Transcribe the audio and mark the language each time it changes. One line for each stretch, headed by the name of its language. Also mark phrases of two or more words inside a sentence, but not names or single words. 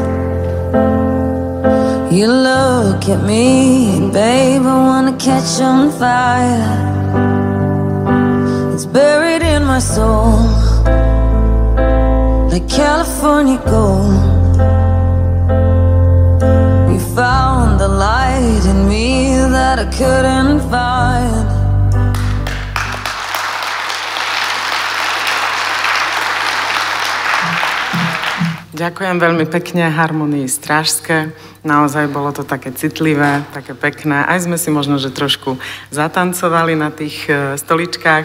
English: You look at me, babe, I wanna catch on fire. It's buried in my soul, like California gold. You found the light in me that I couldn't find.
Slovak: Ďakujem veľmi pekne Harmonii Strážske. Naozaj bolo to také citlivé, také pekné. Aj sme si možno, že trošku zatancovali na tých stoličkách.